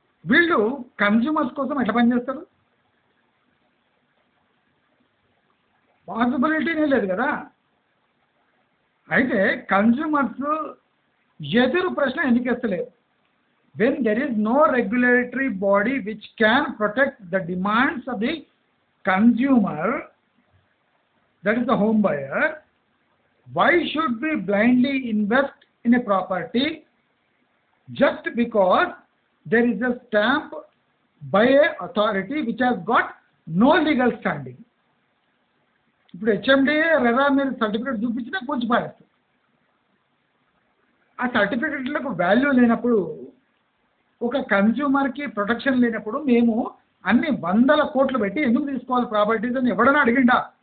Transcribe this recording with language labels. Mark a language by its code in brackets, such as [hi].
[te] వీళ్ళు కన్జ్యూమర్స్ కోసం ఎట్లా పనిచేస్తారు? పాసిబిలిటీనే లేదు కదా. అయితే కన్జ్యూమర్స్ ఎదురు ప్రశ్న ఎందుకు వేస్తలేదు? [en] when there is no regulatory body which can protect the demands of the consumer, that is the home buyer, why should we blindly invest in a property just because there is a stamp by a authority which has got no legal standing? [te] ఇప్పుడు HMDA RERA మీద certificate చూపించినా కొంచెం పారేస్తారు. ఆ సర్టిఫికేట్లకు value లేనప్పుడు, ఒక కన్జ్యూమర్కి protection లేనప్పుడు మేము అన్ని 100 కోట్లు పెట్టి ఎందుకు తీసుకోవాలి ప్రాపర్టీస్ అని ఎవడన్నా అడిగిండా?